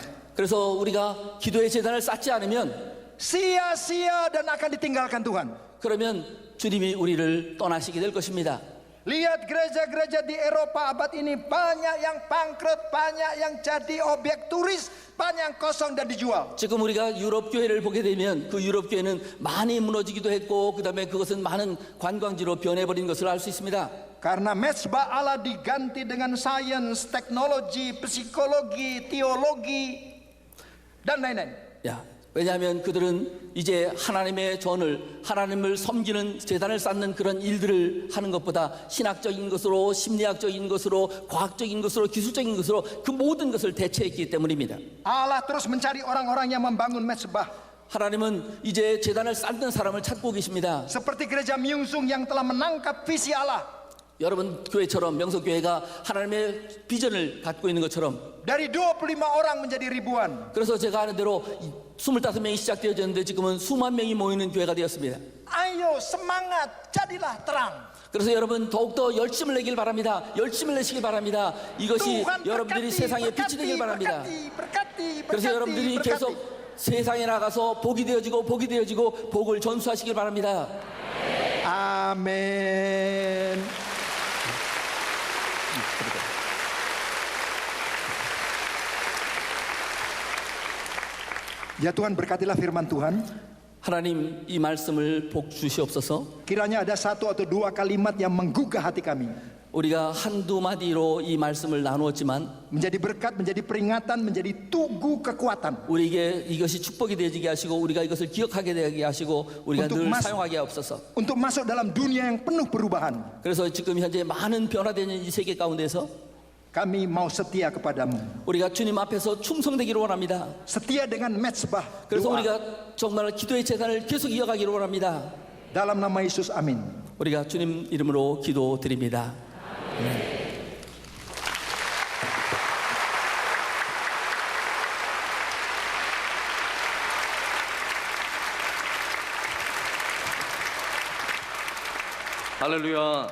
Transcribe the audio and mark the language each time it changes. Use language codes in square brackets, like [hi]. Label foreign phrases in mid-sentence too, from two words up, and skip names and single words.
[ko] 그래서 우리가 기도의 제단을 쌓지 않으면 [id] sia-sia dan akan ditinggalkan Tuhan. [ko] 그러면 주님이 우리를 떠나시게 될 것입니다. [id] Lihat gereja-gereja di Eropa abad ini banyak yang bangkrut, banyak yang jadi objek turis, banyak yang kosong dan dijual. [ko] 지금 우리가 유럽 교회를 보게 되면 그 유럽 교회는 많이 무너지기도 했고 그다음에 그것은 많은 관광지로 변해버린 것을 알 수 있습니다. [id] Karena mezbah Allah diganti dengan sains, teknologi, psikologi, teologi dan lain-lain. [ko] 왜냐하면 그들은 이제 하나님의 전을 하나님을 섬기는 제단을 쌓는 그런 일들을 하는 것보다 신학적인 것으로 심리학적인 것으로 과학적인 것으로 기술적인 것으로 그 모든 것을 대체했기 때문입니다. [id] Allah terus mencari orang-orang yang membangun mezbah. [ko] 하나님은 이제 제단을 쌓는 사람을 찾고 계십니다. [id] Seperti gereja Myungsung yang telah menangkap visi Allah. [ko] 여러분 교회처럼 명석교회가 하나님의 비전을 갖고 있는 것처럼 [id] Dari 25 orang menjadi ribuan. [ko] 그래서 제가 아는 대로 25명이 시작되어졌는데 지금은 수만 명이 모이는 교회가 되었습니다. [id] Ayo semangat, jadilah terang. [ko] 그래서 여러분 더욱더 열심을 내길 바랍니다. 열심을 내시길 바랍니다. 이것이 [id] Tuhan [ko] 여러분들이 [id] berkati, [ko] 세상에 빛이 되길 [id] berkati, [ko] 바랍니다. [id] berkati, [ko] 그래서 [id] berkati, [ko] 여러분들이 [id] berkati. [ko] 계속 세상에 나가서 복이 되어지고 복을 전수하시길 바랍니다. [id] Amin. Ya Tuhan, berkatilah firman Tuhan. [ko] 하나님 이 말씀을 복 주시옵소서. [id] Kiranya ada 1 atau 2 kalimat yang menggugah hati kami. [ko] 우리가 한두 마디로 이 말씀을 나누었지만 [id] Menjadi berkat, menjadi peringatan, menjadi tugu kekuatan. [ko] 우리에게 이것이 축복이 되어지게 하시고 우리가 이것을 기억하게 되게 하시고 우리가 [id] untuk [ko] 늘 [id] mas- [ko] 사용하게 하옵소서. [id] Untuk masuk dalam dunia yang penuh perubahan. [ko] 그래서 지금 현재 많은 변화되는 이 세계 가운데서 [id] Kami mau setia kepadamu. [ko] 우리가 주님 앞에서 충성되기를 원합니다. [id] Setia dengan mezbah [ko] 그래서 [id] doa. [ko] 우리가 정말 기도의 재산을 계속 이어가기를 원합니다. [id] Dalam nama Yesus, amin. [ko] 우리가 주님 이름으로 기도드립니다. 할렐루야.